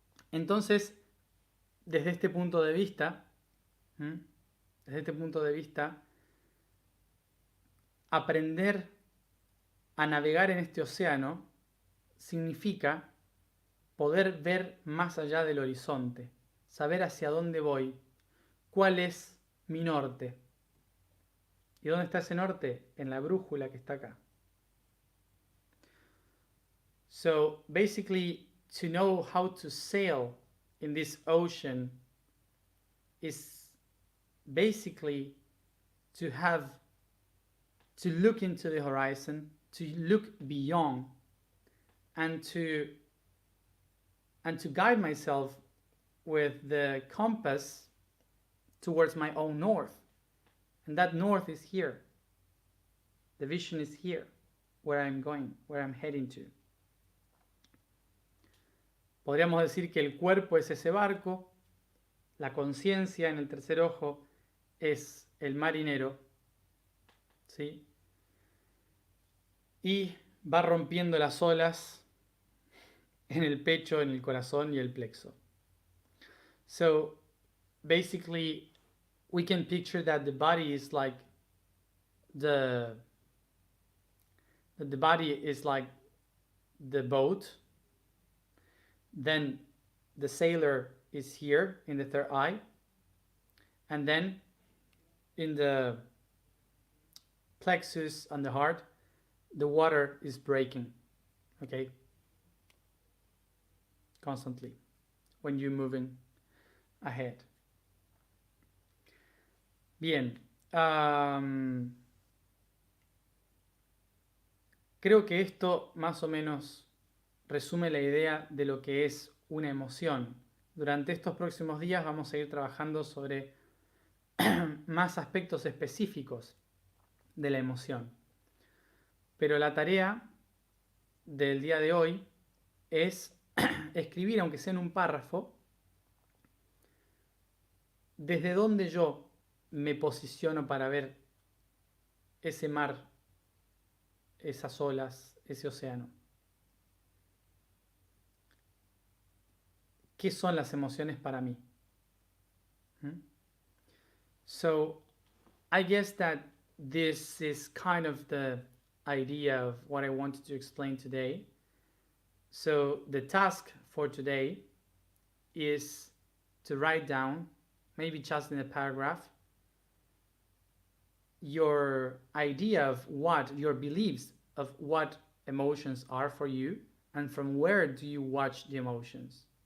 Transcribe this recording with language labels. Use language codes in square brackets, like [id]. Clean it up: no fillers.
[es] Entonces, desde este punto de vista, aprender a navegar en este océano significa poder ver más allá del horizonte, saber hacia dónde voy, cuál es mi norte. ¿Y dónde está ese norte? En la brújula que está acá. [en] So basically, to know how to sail in this ocean is basically to look into the horizon, to look beyond, and to guide myself with the compass towards my own north. And that north is here. The vision is here, where I'm going, where I'm heading to. [es] Podríamos decir que el cuerpo es ese barco, la conciencia en el tercer ojo es el marinero, ¿sí? Y va rompiendo las olas en el pecho, en el corazón y el plexo. So, [en] basically we can picture that the body is like the body is like the boat, then the sailor is here in the third eye, and then in the plexus and the heart the water is breaking, okay, constantly when you're moving ahead. [es] Bien, creo que esto más o menos resume la idea de lo que es una emoción. Durante estos próximos días vamos a ir trabajando sobre más aspectos específicos de la emoción. Pero la tarea del día de hoy es escribir, aunque sea en un párrafo, desde dónde yo me posiciono para ver ese mar, esas olas, ese océano. ¿Qué son las emociones para mí? [en] So, I guess that this is kind of the idea of what I wanted to explain today. So, the task for today is to write down, maybe just in a paragraph, your idea of what, your beliefs of what emotions are for you, and from where do you watch the emotions.